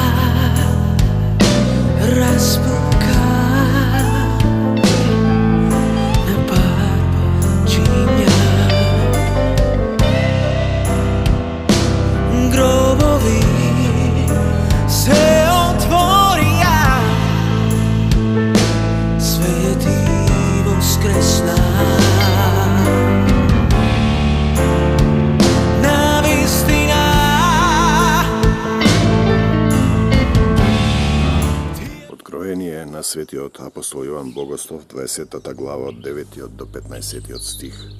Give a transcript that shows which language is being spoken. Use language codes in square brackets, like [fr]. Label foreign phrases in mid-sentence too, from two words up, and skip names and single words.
[mk] распука на пар чиња, гробови се отворија, свети воскресна. Откровение на светиот апостол Јован Богослов, 20 глава од 9 до 15 стих.